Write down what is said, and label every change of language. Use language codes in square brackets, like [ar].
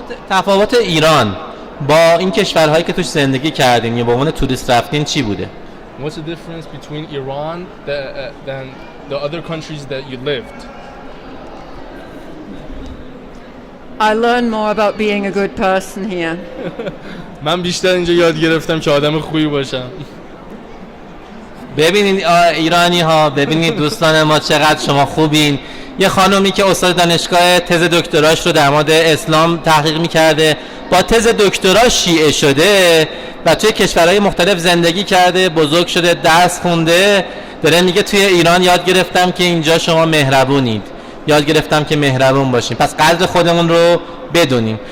[fa] تفاوت ایران با این کشورهایی که توش زندگی کردین یا به عنوان توریست رفتین چی بوده؟ [en] What's the difference between Iran than the other countries that you lived? I learned more about being a good person here. [fa] من بیشتر اینجا یاد گرفتم که آدم خوبی باشم. ببینید ایرانی ها، ببینید دوستان ما چقدر شما خوبین. یه خانومی که استاد دانشگاه تز دکتراش رو در مورد اسلام تحقیق می‌کرده، با تز دکترا شیعه شده و توی کشورهای مختلف زندگی کرده، بزرگ شده، درس خونده، داره میگه توی ایران یاد گرفتم که اینجا شما مهربونید، یاد گرفتم که مهربون باشیم، پس قدر خودمون رو بدونیم.